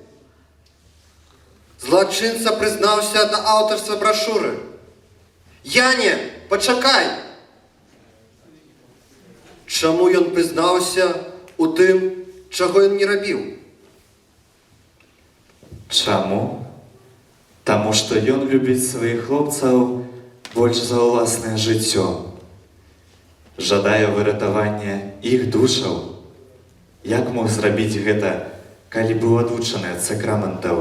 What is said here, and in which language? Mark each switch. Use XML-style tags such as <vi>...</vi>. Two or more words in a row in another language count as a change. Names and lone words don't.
<pl>Zloczyńca przyznał się na autorstwo broszury. Janie, poczekaj! Czemu on przyznał się u tym, czego on nie robił? Czemu?</pl> <be>Тому що ён любіць сваіх хлопцаў больш за ўласнае жыццё. Жадае выратавання іх душаў. Як мог зрабіць гэта, калі быў адлучаны ад сакраментаў?</be>